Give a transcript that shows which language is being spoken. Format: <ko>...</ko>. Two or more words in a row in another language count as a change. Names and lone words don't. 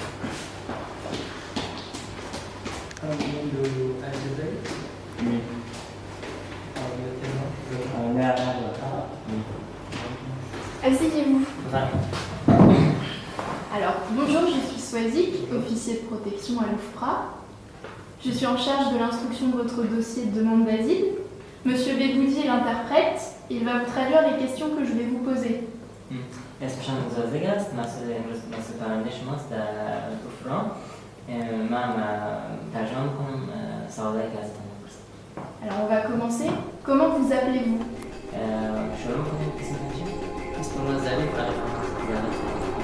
<fr>Asseyez-vous. Alors, bonjour, je suis Swazik, officier de protection à l'OFPRA. Je suis en charge de l'instruction de votre dossier de demande d'asile. Monsieur Begoudi est l'interprète. Il va vous traduire les questions que je vais vous poser.</fr> <fa>اسمشان مزازگ است. مسئله امروز مسئله پرنده شماست در افران. من ترجمه میکنم سوالایی که ازتون میپرسم.</fa> <fr>Alors on va commencer. Comment vous appelez-vous?</fr> <fa>شروع میکنیم اسمتون چی؟ اسم من ظریف.</fa>